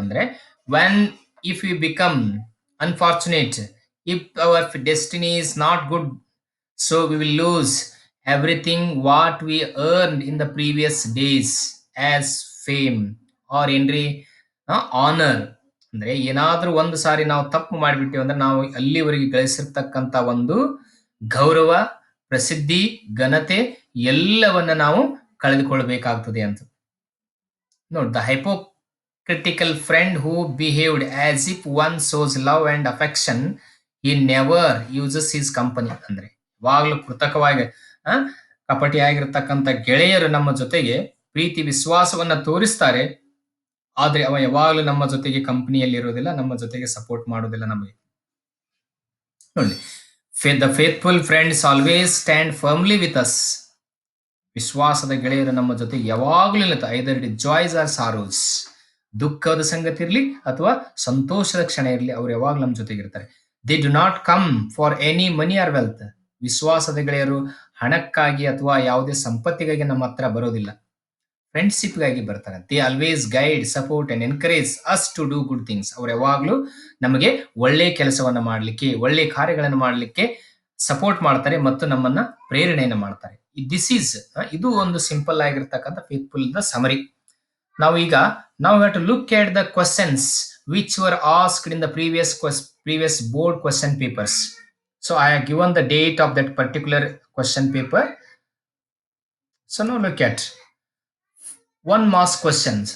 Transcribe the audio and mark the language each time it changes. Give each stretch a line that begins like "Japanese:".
English: Andre when if we become unfortunate, if our destiny is not good, so we will lose everything what we earned in the previous days as fame or ಏನ್ರಿ honour.
Kannada: ಅಂದ್ರೆ ಏನಾದ್ರೂ ಒಂದು ಸಾರಿ ನಾವು ತಪ್ಪು ಮಾಡಿಬಿಟ್ಟಿವಿ ಅಂದ್ರೆ ನಾವು ಅಲ್ಲಿವರೆಗೆ ಗಳಿಸಿರ್ತಕ್ಕಂಥ ಒಂದು ಗೌರವ, ಪ್ರಸಿದ್ಧಿ, ಘನತೆ ಎಲ್ಲವನ್ನ ನಾವು ಕಳೆದುಕೊಳ್ಬೇಕಾಗ್ತದೆ ಅಂತ.
English: ನೋಡಿ, the hypocritical friend who behaved as if one shows love and affection, he never uses his company.
Kannada: ಅಂದ್ರೆ ಯಾವಾಗಲೂ ಕೃತಕವಾಗಿ ಕಪಟಿಯಾಗಿರ್ತಕ್ಕಂಥ ಗೆಳೆಯರು ನಮ್ಮ ಜೊತೆಗೆ ಪ್ರೀತಿ ವಿಶ್ವಾಸವನ್ನ ತೋರಿಸ್ತಾರೆ, ಆದ್ರೆ ಅವ ಯಾವಾಗಲೂ ನಮ್ಮ ಜೊತೆಗೆ ಕಂಪನಿಯಲ್ಲಿ ಇರೋದಿಲ್ಲ, ನಮ್ಮ ಜೊತೆಗೆ ಸಪೋರ್ಟ್ ಮಾಡೋದಿಲ್ಲ ನಮಗೆ.
English: ನೋಡಿ, the faithful friends always stand firmly with us.
Kannada: ವಿಶ್ವಾಸದ ಗೆಳೆಯರು ನಮ್ಮ ಜೊತೆಗೆ ಯಾವಾಗಲೂ ಇರುತ್ತೆ.
English: either it joys or sorrows,
Kannada: ದುಃಖದ ಸಂಗತಿ ಇರಲಿ ಅಥವಾ ಸಂತೋಷದ ಕ್ಷಣ ಇರಲಿ, ಅವ್ರು ಯಾವಾಗಲೂ ನಮ್ಮ ಜೊತೆಗೆ ಇರ್ತಾರೆ.
English: They do not come for any money or wealth.
Kannada: ವಿಶ್ವಾಸದ ಗೆಳೆಯರು ಹಣಕ್ಕಾಗಿ ಅಥವಾ ಯಾವುದೇ ಸಂಪತ್ತಿಗಾಗಿ ನಮ್ಮ ಹತ್ರ ಬರೋದಿಲ್ಲ. ಫ್ರೆಂಡ್ಶಿಪ್‌ಗಾಗಿ ಬರ್ತಾರೆ.
English: They always guide, support and encourage us to do good things.
Kannada: ಅವ್ರು ಯಾವಾಗ್ಲೂ ನಮಗೆ ಒಳ್ಳೆ ಕೆಲಸವನ್ನ ಮಾಡ್ಲಿಕ್ಕೆ, ಒಳ್ಳೆ ಕಾರ್ಯಗಳನ್ನು ಮಾಡ್ಲಿಕ್ಕೆ ಸಪೋರ್ಟ್ ಮಾಡ್ತಾರೆ ಮತ್ತು ನಮ್ಮನ್ನ ಪ್ರೇರಣೆಯನ್ನ ಮಾಡ್ತಾರೆ. ದಿಸ್ ಈಸ್ ಇದು ಒಂದು ಸಿಂಪಲ್ ಆಗಿರ್ತಕ್ಕಂಥ ಫೇತ್‌ಫುಲ್ ದ ಸಮರಿ.
English: Now ಈಗ now we have to look at the questions which were asked in the previous board question papers. So I have given the date of that particular question paper. So now look at one mass questions.